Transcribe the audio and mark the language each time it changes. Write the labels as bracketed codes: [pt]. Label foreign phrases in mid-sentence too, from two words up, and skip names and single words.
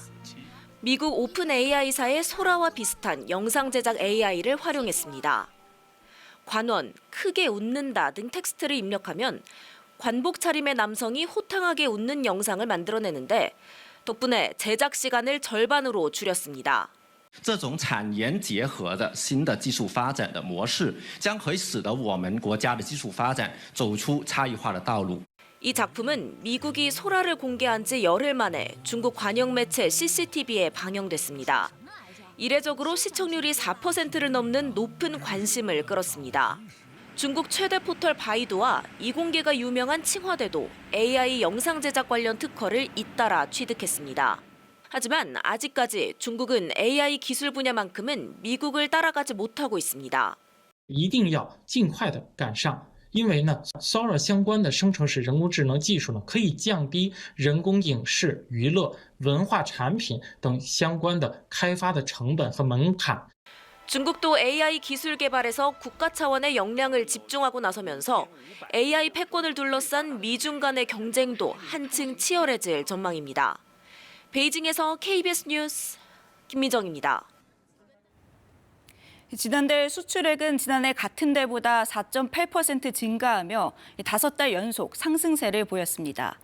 [ko] 미국 오픈 AI사의 소라와 비슷한 영상 제작 AI를 활용했습니다. 관원, 크게 웃는다 등 텍스트를 입력하면 관복 차림의 남성이 호탕하게 웃는 영상을 만들어내는데 덕분에 제작 시간을 절반으로 줄였습니다. [zh] 这种产研结合的新的技术发展的模式，将可以使得我们国家的技术发展走出差异化的道路。 [ko] 이 작품은 미국이 소라를 공개한 지 열흘 만에 중국 관영 매체 CCTV에 방영됐습니다. 이례적으로 시청률이 4%를 넘는 높은 관심을 끌었습니다. 중국 최대 포털 바이두와 이공계가 유명한 칭화대도 AI 영상 제작 관련 특허를 잇따라 취득했습니다. 하지만 아직까지 중국은 AI 기술 분야만큼은 미국을 따라가지 못하고 있습니다. [zh] 一定要尽快的赶上。因为呢 ，Sora 相关的生成式人工智能技术呢，可以降低人工影视、娱乐、文化产品等相关的开发的成本和门槛。 [ko] 중국도 AI 기술 개발에서 국가 차원의 역량을 집중하고 나서면서 AI 패권을 둘러싼 미중 간의 경쟁도 한층 치열해질 전망입니다. 베이징에서 KBS 뉴스 김민정입니다. 지난달 수출액은 지난해 같은 달보다 4.8% 증가하며 5달 연속 상승세를 보였습니다.